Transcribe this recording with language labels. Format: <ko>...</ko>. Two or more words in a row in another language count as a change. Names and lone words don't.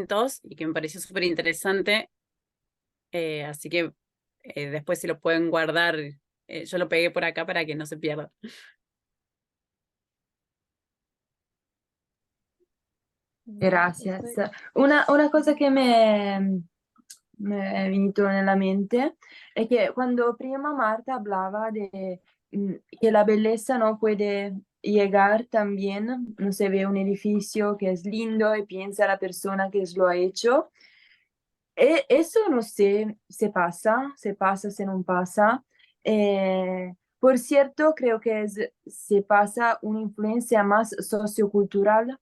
<es>Hay como distintos, y que me pareció súper interesante, Así que después si lo pueden guardar, yo lo pegué por acá para que no se pierda. Gracias. Estoy- Una cosa que me</es> <it>è venuto nella mente è che quando prima Marta</it> <es>hablaba de que la belleza no puede llegar también, no se ve un edificio que es lindo y piensa la persona que lo ha hecho. Eso no sé, se pasa, se no pasa. Por cierto, creo que se pasa una influencia más sociocultural.</es>